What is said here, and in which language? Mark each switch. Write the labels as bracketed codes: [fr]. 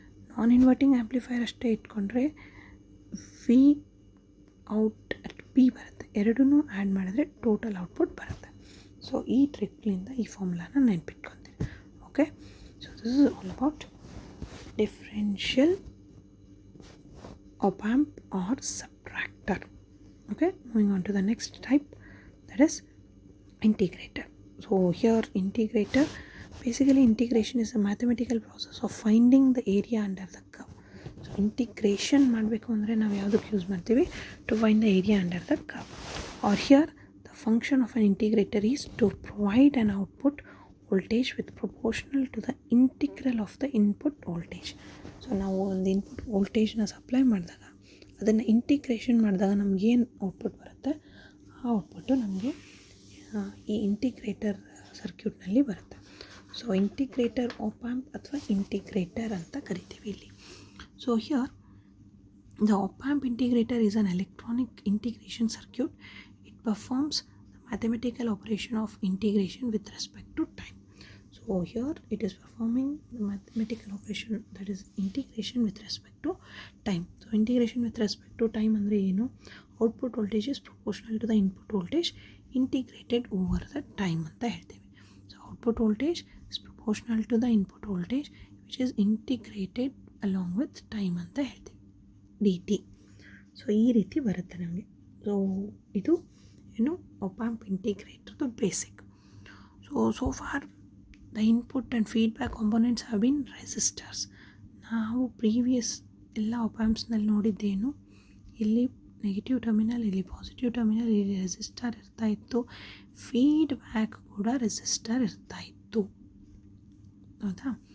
[kn] Non inverting amplifier ಅಷ್ಟೇ ಇಟ್ಕೊಂಡ್ರೆ V out at B ಬರುತ್ತೆ. ಎರಡೂ ಆ್ಯಡ್ ಮಾಡಿದ್ರೆ ಟೋಟಲ್ ಔಟ್ಪುಟ್ ಬರುತ್ತೆ. ಸೊ ಈ ಟ್ರಿಕ್ಲಿಂದ ಈ ಫಾರ್ಮುಲಾನ ನೆನ್ಪಿಟ್ಕೊತೀನಿ. [en] Okay, so this is all about differential op-amp or subtractor. Okay, moving on to the next type, that is integrator. So here integrator, basically integration is a mathematical process of finding the area under the curve. So integration [kn] ಮಾಡಬೇಕು ಅಂದರೆ ನಾವು ಯಾವುದಕ್ಕೆ use ಮಾಡ್ತೀವಿ? [en] To find the area under the curve. Or here the function of an integrator is to provide an output voltage with proportional to the integral of the input voltage. [kn] So ನಾವು ಒಂದು input ವೋಲ್ಟೇಜ್ನ supply ಮಾಡಿದಾಗ ಅದನ್ನು integration ಮಾಡಿದಾಗ ನಮಗೇನು output ಬರುತ್ತೆ, ಆ output ನಮಗೆ ಈ ಇಂಟಿಗ್ರೇಟರ್ ಸರ್ಕ್ಯೂಟ್ನಲ್ಲಿ ಬರುತ್ತೆ. ಸೊ ಇಂಟಿಗ್ರೇಟರ್ op-amp ಅಥವಾ ಇಂಟಿಗ್ರೇಟರ್ ಅಂತ ಕರಿತೀವಿ ಇಲ್ಲಿ. [en] So here the op-amp integrator is an electronic integration circuit. It performs the mathematical operation of integration with respect to time. So here it is performing the mathematical operation, that is integration with respect to time. So integration with respect to time [kn] ಅಂದರೆ ಏನು? [en] output voltage is proportional to the input voltage integrated over the time [kn] ಅಂತ ಹೇಳ್ತೀವಿ. [en] so output voltage is proportional to the input voltage which is integrated along with time [kn] ಅಂತ ಹೇಳ್ತೀವಿ, [en] dt. [kn] So ಈ ರೀತಿ ಬರುತ್ತೆ ನಮಗೆ. ಸೊ ಇದು ಏನು op-amp ಇಂಟಿಗ್ರೇಟರ್ದು basic. [en] So for the input and feedback components have been resistors. [kn] ನಾವು ಪ್ರೀವಿಯಸ್ ಎಲ್ಲ op-ampsನಲ್ಲಿ ನೋಡಿದ್ದೇನು, ಇಲ್ಲಿ ನೆಗೆಟಿವ್ ಟರ್ಮಿನಲ್, ಇಲ್ಲಿ ಪಾಸಿಟಿವ್ ಟರ್ಮಿನಲ್, ಇಲ್ಲಿ ರೆಸಿಸ್ಟರ್ ಇರ್ತಾಯಿತ್ತು, ಫೀಡ್ಬ್ಯಾಕ್ ಕೂಡ ರೆಸಿಸ್ಟರ್ ಇರ್ತಾಯಿತ್ತು, ಹೌದಾ?